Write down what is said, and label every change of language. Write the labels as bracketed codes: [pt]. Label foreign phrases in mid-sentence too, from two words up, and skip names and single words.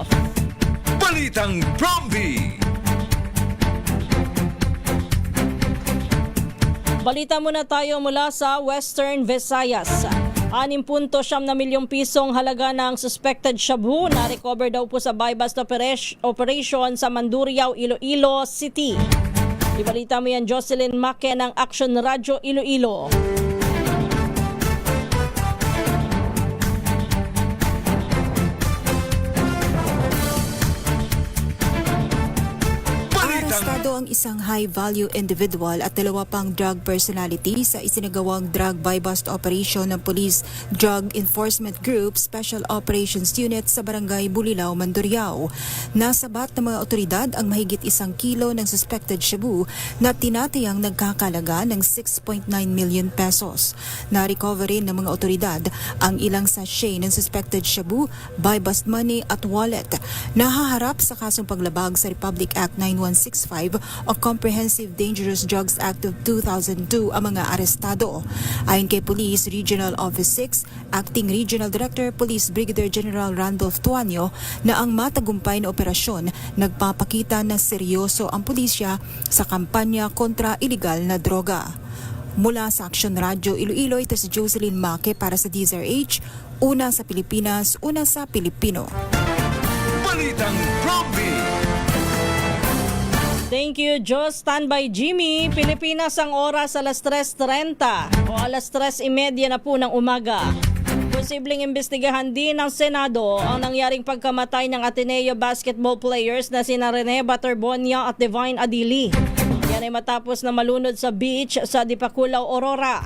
[tl] Balitang Prompty. Balita muna tayo mula sa Western Visayas. 6.7 milyong pisong halaga ng [en] suspected shabu [tl] na recover daw po sa [en] buy-bust operation [tl] sa Mandurriao, Iloilo City. Ibalita mo yan, Jocelyn Make ng Action Radio Iloilo. Arestado ang isang [en] high-value individual [tl] at 2 pang [en] drug personality [tl] sa isinagawang [en] drug buy-bust operation [tl] ng Police Drug Enforcement Group Special Operations Unit sa Barangay Bulilao, Mandurriao. Nasabat ng mga otoridad ang mahigit 1 kilo ng [en] suspected shabu [tl] na tinatayang nagkakalaga ng 6.9 [en] million pesos. [tl] Na-recover rin ng mga otoridad ang ilang sachet ng [en] suspected shabu, buy-bust money [tl] at wallet. Nahaharap sa kasong paglabag sa Republic Act 9165 o Comprehensive Dangerous Drugs Act of 2002 ang mga arestado. Ayon kay Police Regional Office 6, Acting Regional Director Police Brigadier General Randolph Tuanyo, na ang matagumpay na operasyon nagpapakita na seryoso ang pulisya sa kampanya kontra iligal na droga. Mula sa Action Radio Iloilo, ito si Jocelyn Make para sa DZRH, una sa Pilipinas, una sa Pilipino. Balitang Prompty. [en] Thank you, Joe. Standby Jimmy. [tl] Pilipinas ang oras alas 3:30 o alas 3:30 na po ng umaga. Posibleng imbestigahan din ng Senado ang nangyaring pagkamatay ng Ateneo [en] basketball players [tl] na sina Rene Butterbonia at Divine Adili. Yan ay matapos na malunod sa beach sa Dipakulaw, Aurora.